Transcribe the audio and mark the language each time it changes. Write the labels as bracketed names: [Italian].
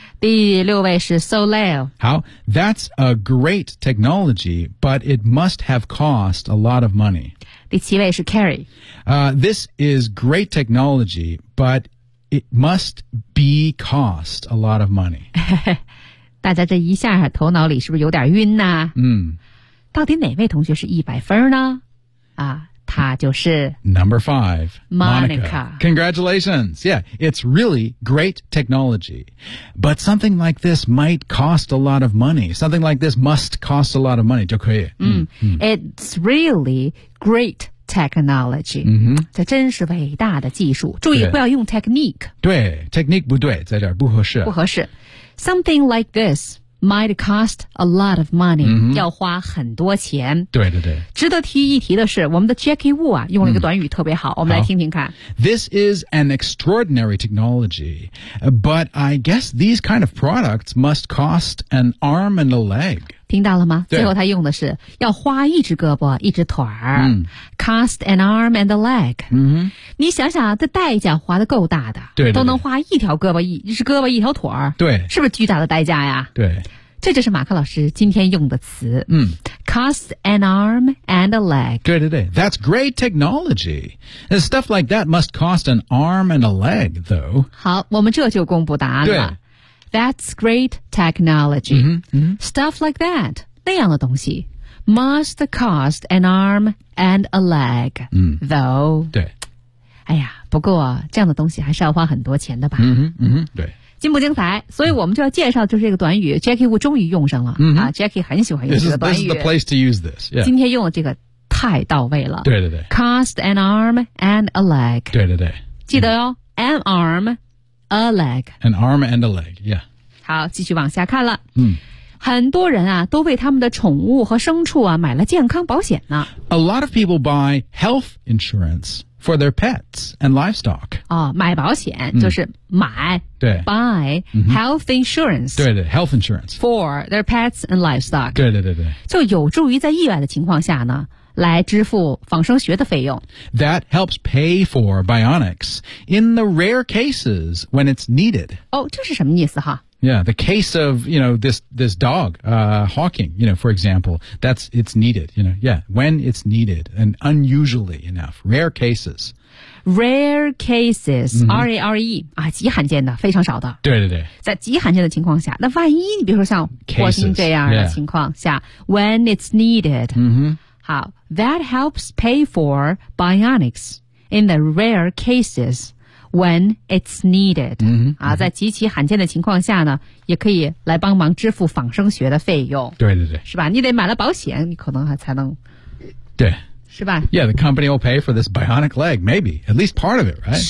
[Chinese] 第六位是 Soleil. [English] How? That's a great technology, but it must have cost a lot of money. [Chinese] 第七位是 Carrie. [English] This is great technology, but it must be cost a lot of money. [Chinese] 大家这一下头脑里是不是有点晕呢到底哪位同学是100分呢他就是 [English] Number 5 Monica Congratulations Yeah, it's really great technology But something like this might cost a lot of money Something like this must cost a lot of money [Chinese] 就可以 [English] It's really great technology [Chinese] 这真是伟大的技术注意不要用 technique 对 technique 不对在这儿不合适 [English] Something like this might cost a lot of money、 [Chinese] 要花很多钱对对对值得提一提的是我们的 Jackie Wu 啊用了一个短语特别好我们来听听看 [English] This is an extraordinary technology But I guess these kind of products must cost an arm and a leg [Chinese] 听到了吗最后他用的是要花一只胳膊一只腿儿、 [English] Cost an arm and a leg、 [Chinese] 你想想这代价花得够大的对对对都能花一条胳膊一只胳膊一条腿儿对是不是巨大的代价呀对这就是马克老师今天用的词。 [English] Cost an arm and a leg. [Chinese] 对对对 [English] That's great technology. And stuff like that must cost an arm and a leg, though. [Chinese] 好我们这就公布答案了。对 [English] That's great technology. Stuff like that, [Chinese] 那样的东西 [English] must cost an arm and a leg, though. [Chinese] 对。哎呀不过这样的东西还是要花很多钱的吧。对。精不精彩所以我们就要介绍就是这个短语 Jackie Wu 终于用上了、Jackie 很喜欢用这个短语 [English] This is the place to use this、yeah. [Chinese] 今天用的这个太到位了对对对 [English] Cost an arm and a leg [Chinese] 对对对记得哦、 [English] An arm, a leg An arm and a leg, yeah [Chinese] 好继续往下看了、很多人啊都为他们的宠物和牲畜啊买了健康保险呢。 [English] A lot of people buy health insurance for their pets and livestock. [Chinese] 哦，买保险就是买、对 [English] buy health insurance. [Chinese] 对对 [English] ，health insurance for their pets and livestock. [Chinese] 对对对对，就有助于在意外的情况下呢。来支付仿生学的费用。 [English] That helps pay for bionics in the rare cases when it's needed. [Chinese] 哦，这是什么意思哈？ [English] Yeah, the case of, you know, this dog, Hawking, you know, for example, that's, it's needed, you know, yeah, when it's needed and unusually enough, rare cases. [Chinese] Rare cases,、R-A-R-E, 啊极罕见的非常少的。对对对。在极罕见的情况下那万一你比如说像霍金这样的情况下 [English] cases, when it's needed,、 [Chinese] 好 [English] that helps pay for bionics in the rare cases. When it's needed, [Chinese] 在极其罕见的情况下呢，也可以来帮忙支付仿生学的费用。对对对，是吧？你得买了保险，你可能还才能。对。是吧 [English] ？Yeah, the company will pay for this bionic leg, maybe at least part of it, right?